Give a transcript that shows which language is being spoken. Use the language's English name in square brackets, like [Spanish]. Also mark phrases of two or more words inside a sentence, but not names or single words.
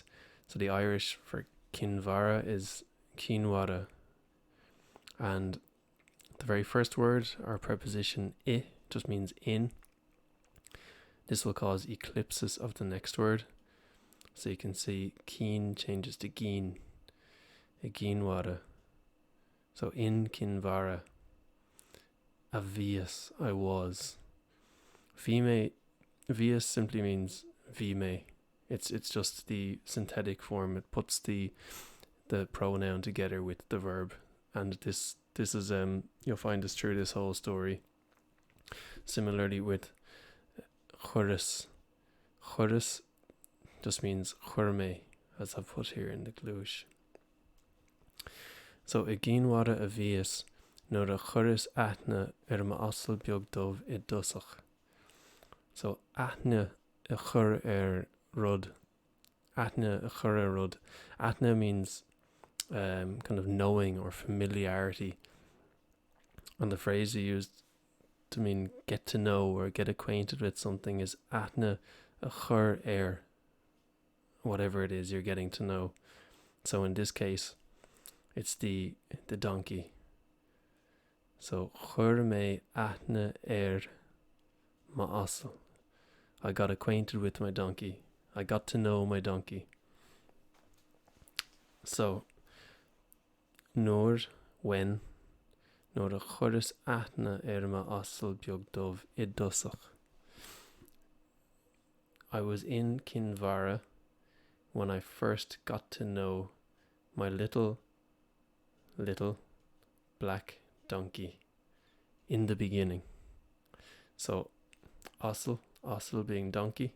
[English] So the Irish for Kinvara is Cínmhara. And the very first word, our preposition I, just means in. This will cause eclipsis of the next word. So you can see cín changes to gcín. [Irish] I gcín mhara. [English] So in Kinvara. [Irish] A bhíos [English] I was. [Irish] Bhí mé. Bhíos [English] simply means [Irish] bhí mé. [English] It's just the synthetic form. It puts the pronoun together with the verb. And this is you'll find this through this whole story. Similarly with churas. [Irish] Churas [English] just means [Irish] chur mé, [English] as I've put here in the glúis. [Irish] So I gcín mhara a bhíos nuair a churas aithne m'asal beag dubh I dosach. So aithne a chur rud. Aithne a chur rud. [English] Aithne means kind of knowing or familiarity. And the phrase you used to mean get to know or get acquainted with something is [Irish] aithne a chur [English] whatever it is you're getting to know. So in this case, it's the donkey. [Irish] So chur mé aithne m'asal. [English] I got acquainted with my donkey. I got to know my donkey. [Irish] So, when nuair a churas aithne m'asal beag dubh I dosach. [English] I was in Kinvara when I first got to know my little black donkey in the beginning. So, asal being donkey.